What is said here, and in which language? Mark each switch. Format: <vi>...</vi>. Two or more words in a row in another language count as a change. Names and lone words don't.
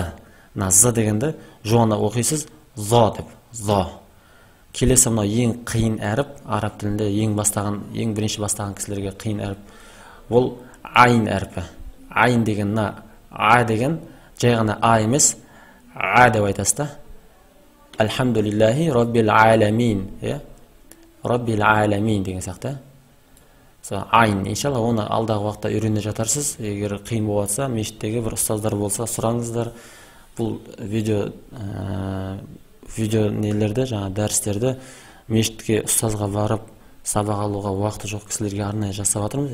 <kk>З дегенде жуаны оқисыз, зо деп. Зо. Келесі мынау ең қиын әріп, араб тілінде ең бірінші бастаған кісілерге қиын әріп. Ол айн әріпі. Айн деген, а деген жай ғана а емес, а деп айтасыз да.</kk> <ar>الحمد لله رب العالمين. رب العالمين</ar> <kk>деген сияқты. Айн, иншалла, оны алдағы уақытта үйрене жатарсыз. Егер қиын болса, мешіттегі бір ұстаздар болса, сұраңыздар. Бұл видео нелерді, жаңа дәрістерді мешітке ұстазға барып сабақ алуға уақыты жоқ кісілерге арнайы жасап жатырмыз.</kk>